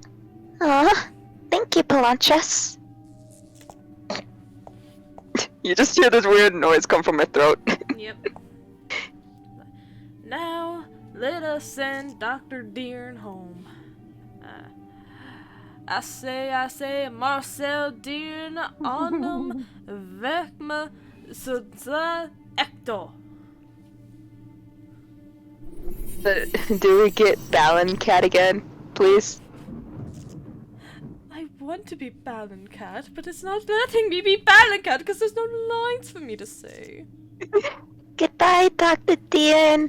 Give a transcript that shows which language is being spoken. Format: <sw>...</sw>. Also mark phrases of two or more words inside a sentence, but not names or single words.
<en>Aw, thank you, Palantras. You just hear this weird noise come from my throat. Yep. Now, let us send Dr. Deern home. I say, Marcel Deern, onum vecma sudla ecto. Do we get Balin cat again, please? I want to be Balin Cat, but it's not letting me be Balin Cat because there's no lines for me to say. Goodbye, Dr. Deern.</en>